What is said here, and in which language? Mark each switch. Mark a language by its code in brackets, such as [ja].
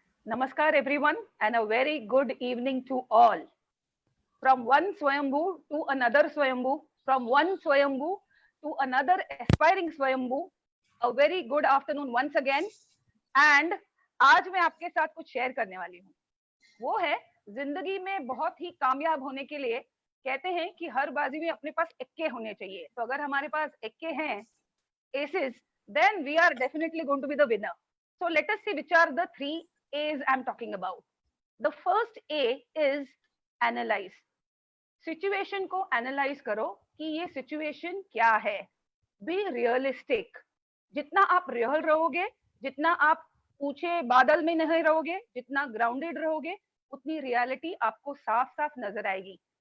[en] Namaskar everyone and a very good evening to all. From one Swayambhu to another Swayambhu, from one Swayambhu to another aspiring Swayambhu, a very good afternoon once again. [hi] And आज मैं आपके साथ कुछ share करने वाली हूँ. वो है जिंदगी में बहुत ही कामयाब होने के लिए कहते हैं कि हर बाजी में अपने पास इक्के होने चाहिए. तो अगर हमारे पास इक्के हैं, [en] aces, then we are definitely going to be the winner. So let us see which are the three A's I'm talking about. The first A is analyze. [hi] Situation को एनालाइज करो कि ये सिचुएशन क्या है. [en] Be realistic. [hi] जितना आप real रहोगे, जितना आप ऊंचे बादल में नहीं रहोगे, जितना ग्राउंडेड रहोगे, उतनी रियलिटी आपको साफ साफ नजर आएगी.